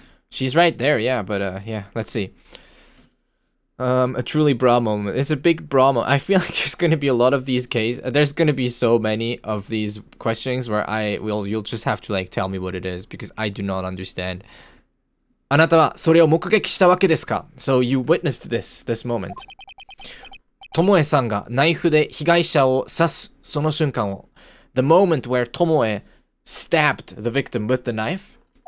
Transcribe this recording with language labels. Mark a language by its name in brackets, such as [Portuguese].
[English] She's right there, yeah, but yeah, let's see. A truly bra moment. It's a big bra moment. I feel like there's gonna be a lot of these cases. There's gonna be so many of these questionings where you'll just have to like tell me what it is because I do not understand. [Japanese] あなたはそれを目撃したわけですか? [English] So you witnessed this moment. [Japanese] ともえさんがナイフで被害者を刺すその瞬間を [English] The moment where Tomoe stabbed the victim with the knife.